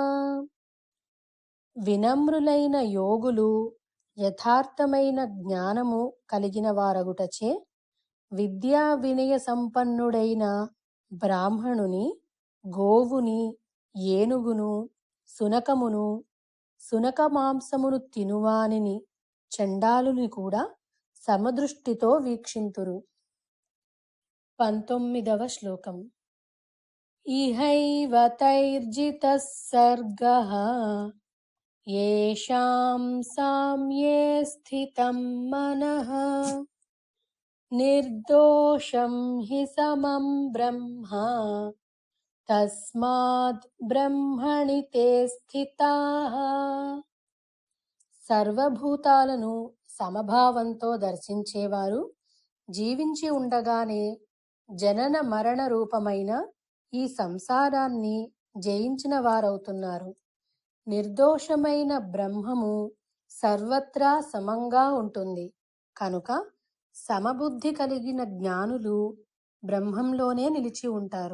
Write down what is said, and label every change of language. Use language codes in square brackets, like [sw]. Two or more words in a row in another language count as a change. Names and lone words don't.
[te] వినమ్రులైన యోగులు యథార్థమైన జ్ఞానము కలిగిన వారగుటచే విద్యా వినయ సంపన్నుడైన బ్రాహ్మణుని, గోవుని, ఏనుగును, సునకమును, సునక మాంసమును తినువానిని, చండాలుని కూడా సమదృష్టితో వీక్షింతురు. 19వ శ్లోకం. [sa] ఇహైవ తైర్జితః సర్గః యేషాం సామ్యే స్థితం మనః నిర్దోషం హి సమం బ్రహ్మ తస్మాద్ బ్రహ్మణి తే స్థితాః. [te] సర్వభూతాలను సమభావంతో దర్శించేవారు జీవించి ఉండగానే జనన మరణ రూపమైన ఈ సంసారాన్ని జయించిన వారవుతున్నారు. నిర్దోషమైన బ్రహ్మము సర్వత్రా సమంగా ఉంటుంది కనుక సమబుద్ధి కలిగిన జ్ఞానులు బ్రహ్మంలోనే నిలిచి ఉంటారు.